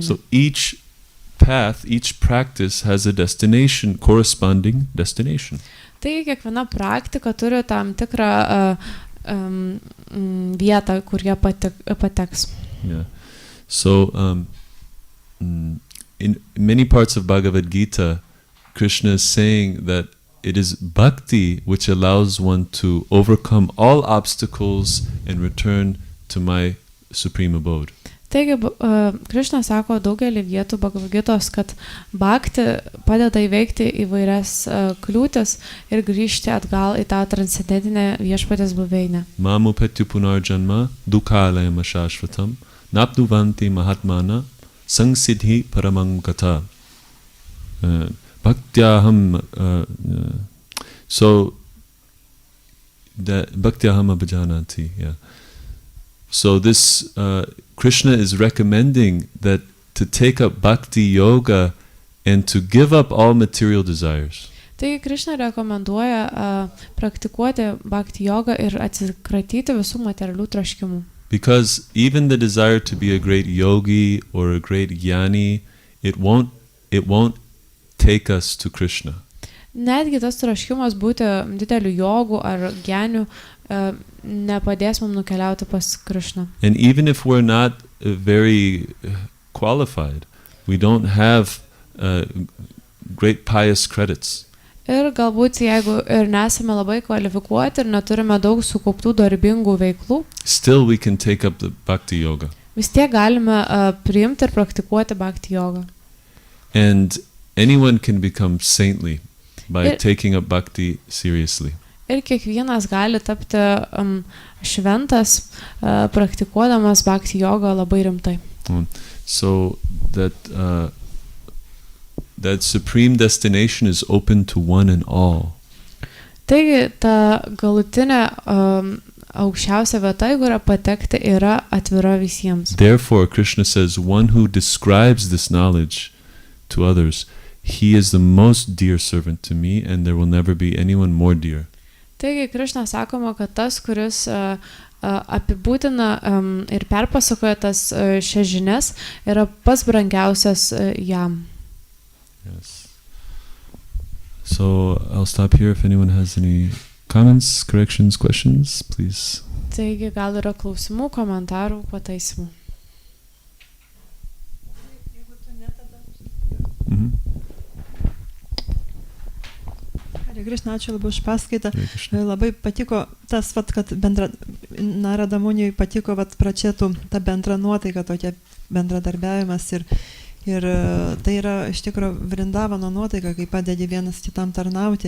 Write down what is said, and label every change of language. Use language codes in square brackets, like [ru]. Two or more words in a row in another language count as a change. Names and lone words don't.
[en] So each path, each practice has a destination, corresponding destination. [lt] Tai kiekviena praktika turi tam tikrą vietą, kur jie pateks. [en] Yeah. So in many parts of Bhagavad Gita, Krishna is saying that it is bhakti which allows one to overcome all obstacles and return to my supreme abode. [lt] Taigi, Krišna sako daugelį vietų Bhagavad-gitos, kad bhakti padeda įveikti įvairias kliūtis ir grįžti atgal į tą transcendentinę viešpatės buveinę. [sa] मामुपेत्यु पुनर्जन्म दुःखालयम् अशाश्वतम् नाप्नुवन्ति महात्मान संसिद्धि परमं गता. Bhaktyaham [en] so that [sa] भक्त्याहम् अभिजानाति, [en] yeah. So this Krishna is recommending that to take up bhakti yoga and to give up all material desires. [lt] Taigi Krišna rekomenduoja praktikuoti bhakti jogą ir atsikratyti visų materialių troškimų. [en] Because even the desire to be a great yogi or a great jnani, it won't take us to Krishna. [lt] Netgi tas troškimas būti dideliu jogu ar geniu nepadės mums nukeliauti pas Krišną. [en] And even if we're not very qualified, we don't have great pious credits. [lt] Ir galbūt jeigu ir nesame labai kvalifikuoti ir neturime daug sukauptų darbingų veiklų, [en] still we can take up the bhakti yoga. [lt] Vis tiek galime priimti ir praktikuoti bhakti jogą. [en] And anyone can become saintly by taking up bhakti seriously. [lt] Ir kiekvienas gali tapti šventas, praktikuodamas bhakti jogą labai rimtai. [en] So that supreme destination is open to one and all. [lt] Taigi ta galutinė aukščiausia vieta, į kurią patekti, yra atvira visiems. [en] Therefore, Krishna says, one who describes this knowledge to others, he is the most dear servant to me, and there will never be anyone more dear. [lt] Taigi, Krišna sakoma, kad tas, kuris apibūdina ir perpasakoja tas šias žinias, yra pats brangiausias jam. [en] Yes. So I'll stop here. If anyone has any comments, corrections, questions, please. [lt] Taigi, gal yra klausimų, komentarų, pataisimų. Krišna, ačiū labai už paskaitą. Labai patiko tas, kad Narada Muniui patiko pračėtų ta bendra nuotaika, tokia bendradarbiavimas ir tai yra iš tikrųjų Vrindavano nuotaika, kai padedi vienas kitam tarnauti.